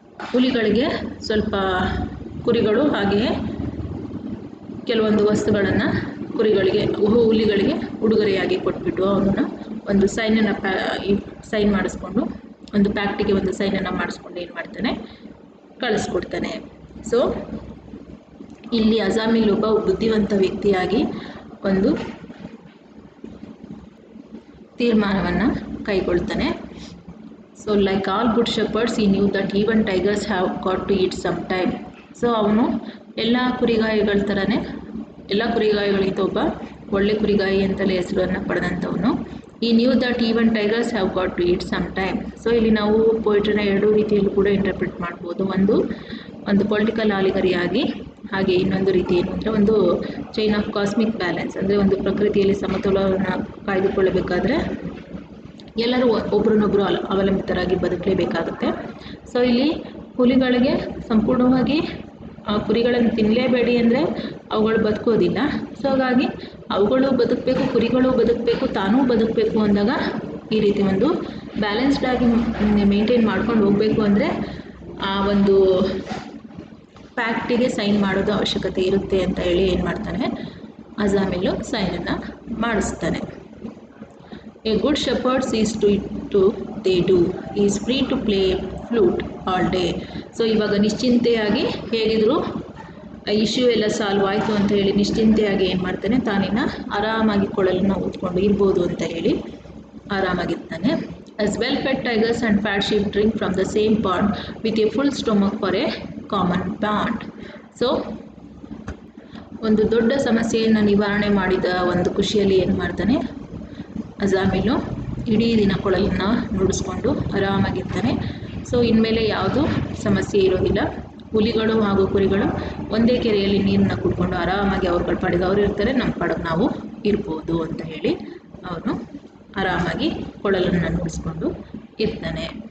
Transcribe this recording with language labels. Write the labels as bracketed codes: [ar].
[kn] ಹುಲಿಗಳಿಗೆ ಸ್ವಲ್ಪ ಕುರಿಗಳು ಹಾಗೆಯೇ ಕೆಲವೊಂದು ವಸ್ತುಗಳನ್ನು ಹುಲಿಗಳಿಗೆ ಉಡುಗೊರೆಯಾಗಿ ಕೊಟ್ಬಿಟ್ಟು ಅವನನ್ನು ಒಂದು ಸೈನ್ ಮಾಡಿಸ್ಕೊಂಡು, ಒಂದು ಪ್ಯಾಕ್ಟಿಗೆ ಒಂದು ಸೈನನ್ನು ಮಾಡಿಸ್ಕೊಂಡು ಏನು ಮಾಡ್ತಾನೆ, ಕಳಿಸ್ಕೊಡ್ತಾನೆ. ಸೊ ಇಲ್ಲಿ Ajamil ಒಬ್ಬ ಬುದ್ಧಿವಂತ ವ್ಯಕ್ತಿಯಾಗಿ ಒಂದು ತೀರ್ಮಾನವನ್ನು ಕೈಗೊಳ್ತಾನೆ. [en] So like all good shepherds he knew that even tigers have got to eat sometime. [kn] So ಅವನು ಎಲ್ಲ ಕುರಿಗಾಯಿಗಳ ಥರನೇ, ಎಲ್ಲ ಕುರಿಗಾಯಿಗಳಿಗಿಂತ ಒಬ್ಬ ಒಳ್ಳೆ ಕುರಿಗಾಯಿ ಅಂತಲೇ ಹೆಸರನ್ನು ಪಡೆದಂಥವನು. [en] he knew that even tigers have got to eat sometime. [kn] So ಇಲ್ಲಿ ನಾವು ಪೋಯಿಟ್ರಿನ ಎರಡೂ ರೀತಿಯಲ್ಲೂ ಕೂಡ ಇಂಟರ್ಪ್ರಿಟ್ ಮಾಡ್ಬೋದು. ಒಂದು ಪೊಲಿಟಿಕಲ್ ಆಲಿಗರಿಯಾಗಿ, ಹಾಗೆ ಇನ್ನೊಂದು ರೀತಿ ಏನು ಅಂದರೆ ಒಂದು [en] chain of cosmic balance, [kn] ಅಂದರೆ ಒಂದು ಪ್ರಕೃತಿಯಲ್ಲಿ ಸಮತೋಲನವನ್ನು ಕಾಯ್ದುಕೊಳ್ಳಬೇಕಾದ್ರೆ ಎಲ್ಲರೂ ಒಬ್ರನ್ನೊಬ್ಬರು ಅವಲಂಬಿತರಾಗಿ ಬದುಕಲೇಬೇಕಾಗುತ್ತೆ. ಸೊ ಇಲ್ಲಿ ಹುಲಿಗಳಿಗೆ ಸಂಪೂರ್ಣವಾಗಿ ಕುರಿಗಳನ್ನು ತಿನ್ನಲೇಬೇಡಿ ಅಂದರೆ ಅವುಗಳು ಬದುಕೋದಿಲ್ಲ. ಸೊ ಹಾಗಾಗಿ ಅವುಗಳು ಬದುಕಬೇಕು, ಕುರಿಗಳು ಬದುಕಬೇಕು, ತಾನೂ ಬದುಕಬೇಕು ಅಂದಾಗ ಈ ರೀತಿ ಒಂದು ಬ್ಯಾಲೆನ್ಸ್ಡ್ ಆಗಿ ಮೇಂಟೈನ್ ಮಾಡ್ಕೊಂಡು ಹೋಗಬೇಕು ಅಂದರೆ ಆ ಒಂದು ಪ್ಯಾಕ್ಟಿಗೆ ಸೈನ್ ಮಾಡೋದು ಅವಶ್ಯಕತೆ ಇರುತ್ತೆ ಅಂತ ಹೇಳಿ ಏನು ಮಾಡ್ತಾನೆ, Ajamil ಸೈನನ್ನು ಮಾಡಿಸ್ತಾನೆ. [en] A good shepherd sees to it too they do. He is free to play flute all day. [kn] So ಇವಾಗ ನಿಶ್ಚಿಂತೆಯಾಗಿ ಹೇಗಿದ್ರು ಇಶ್ಯೂ ಎಲ್ಲ ಸಾಲ್ವ್ ಆಯಿತು ಅಂತ ಹೇಳಿ ನಿಶ್ಚಿಂತೆಯಾಗಿ ಏನು ಮಾಡ್ತಾನೆ, ತಾನಿನ್ನು ಆರಾಮಾಗಿ ಕೊಳಲನ್ನು ಊದ್ಕೊಂಡು ಇರ್ಬೋದು ಅಂತ ಹೇಳಿ ಆರಾಮಾಗಿರ್ತಾನೆ. [en] As well-fed tigers and fat sheep drink from the same pond with a full stomach for a common bond. [kn] So ಒಂದು ದೊಡ್ಡ ಸಮಸ್ಯೆಯನ್ನು ನಿವಾರಣೆ ಮಾಡಿದ ಒಂದು ಖುಷಿಯಲ್ಲಿ ಏನು ಮಾಡ್ತಾನೆ, Ajamil ಇಡೀ ದಿನ ಕೊಳಲನ್ನು ನುಡಿಸ್ಕೊಂಡು ಆರಾಮಾಗಿರ್ತಾನೆ. ಸೊ ಇನ್ಮೇಲೆ ಯಾವುದೂ ಸಮಸ್ಯೆ ಇರೋದಿಲ್ಲ, ಹುಲಿಗಳು ಹಾಗೂ ಕುರಿಗಳು ಒಂದೇ ಕೆರೆಯಲ್ಲಿ ನೀರನ್ನು ಕುಡ್ಕೊಂಡು ಆರಾಮಾಗಿ ಅವ್ರ ಪಾಡಿಗೆ ಅವ್ರು ಇರ್ತಾರೆ, ನಮ್ಮ ಪಾಡಿಗೆ ನಾವು ಇರ್ಬೋದು ಅಂತ ಹೇಳಿ ಅವನು ಆರಾಮಾಗಿ ಕೊಳಲನ್ನು ನುಡಿಸ್ಕೊಂಡು ಇರ್ತಾನೆ.